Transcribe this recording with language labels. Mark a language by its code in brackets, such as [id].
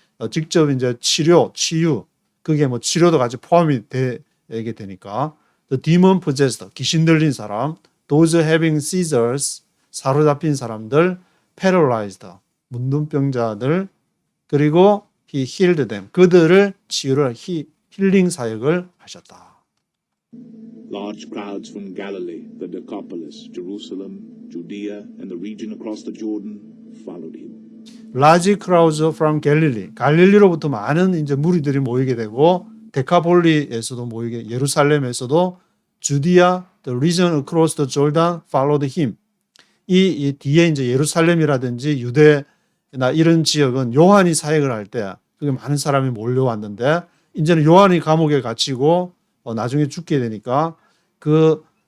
[ko] 직접 이제 치유 그게 뭐 치료도 같이 포함이 되게 되니까 [en] the demon possessed [ko] 귀신 들린 사람 [en] those having seizures [ko] 사로잡힌 사람들 paralyzed 문둥병자들 그리고 [en] he healed them [ko] 그들을 치유를 힐링 사역을 하셨다. [en] Large crowds from Galilee, the Decapolis, Jerusalem, Judea, and the region across the Jordan followed him. Large crowds from Galilee. [ko] 갈릴리로부터 많은 이제 무리들이 모이게 되고 데카폴리에서도 모이게 예루살렘에서도 주디아, [en] the region across the Jordan followed him. [ko] 이 뒤에 이제 예루살렘이라든지 유대나 이런 지역은 요한이 사역을 할 때 그게 많은 사람이 몰려왔는데 이제는 요한이 감옥에 갇히고 나중에 죽게 되니까 그